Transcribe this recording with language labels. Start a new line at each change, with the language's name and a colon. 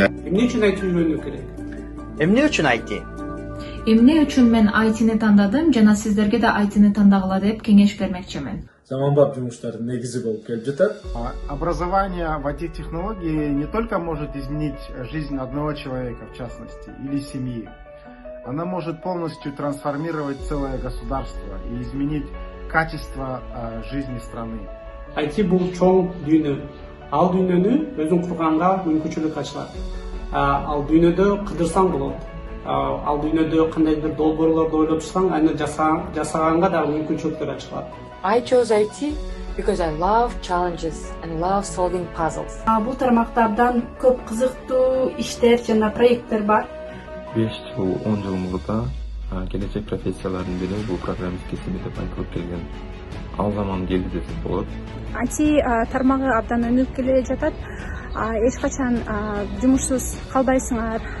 Kyrgyz: Эмне үчүн IT үйрөнүү керек? Эмне үчүн IT? Эмне үчүн мен IT-ни тандадым жана сиздерге да IT-ни тандагыла деп кеңеш бермекчимин. Заманбап жумуштардын негизи болуп келип жатат.
Russian: Образование в IT-технологии не только может изменить жизнь одного человека, в частности, или семьи. Она может полностью трансформировать целое государство и изменить качество жизни страны.
Kyrgyz: IT бул чоң дүйнө. Ал дүйнөнү өзүң курганга мүмкүнчүлүк ачылат. Ал дүйнөдө кыдырсаң болот. Ал дүйнөдө кандайдыр долбоорлорду ойлоп чыксаң, аны жасаганга да мүмкүнчүлүктөр ачылат.
English: I chose IT because I love challenges and love solving puzzles.
Kyrgyz: Бул тармакта абдан көп кызыктуу иштер жана проекттер бар. 5 жыл, 10 жыл мурда келечек профессиялардын бири бул программист кесиби деп айтылып келген. Ал заман келди десек болот. IT тармагы абдан өнүгүп келе жатат. Эч качан жумушсуз калбайсыңар.